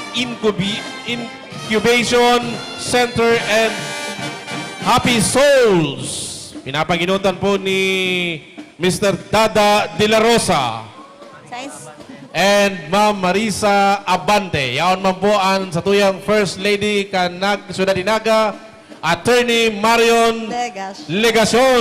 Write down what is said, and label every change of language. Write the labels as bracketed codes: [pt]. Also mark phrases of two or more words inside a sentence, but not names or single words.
[bik] Incubation Center and Happy Souls. Pinapanginutan po ni Mr. Dada De La Rosa and Ma'am Marisa Abante. Yaon man po ang satuyang First Lady kan Ciudad de Naga, Attorney Marion Legacion.